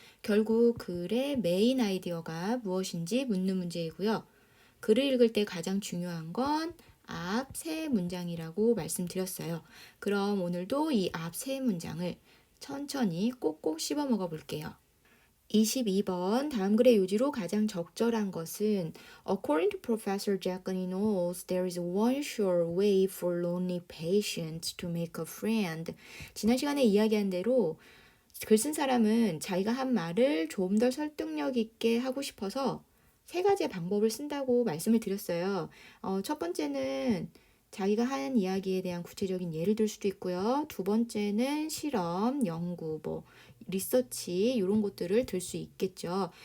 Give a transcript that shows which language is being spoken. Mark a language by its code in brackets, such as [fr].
[ko] 결국 글의 메인 아이디어가 무엇인지 묻는 문제이고요. 글을 읽을 때 가장 중요한 건 앞 세 문장이라고 말씀드렸어요. 그럼 오늘도 이 앞 세 문장을 천천히 꼭꼭 씹어 먹어 볼게요. 22번 다음 글의 요지로 가장 적절한 것은 [en] According to Professor Jacqueline Knowles, there is one sure way for lonely patients to make a friend. [ko] 지난 시간에 이야기한 대로 글 쓴 사람은 자기가 한 말을 좀 더 설득력 있게 하고 싶어서 세 가지의 방법을 쓴다고 말씀을 드렸어요. 첫 번째는 자기가 한 이야기에 대한 구체적인 예를 들 수도 있고요. 두 번째는 실험, 연구, 리서치 이런 것들을 들 수 있겠죠.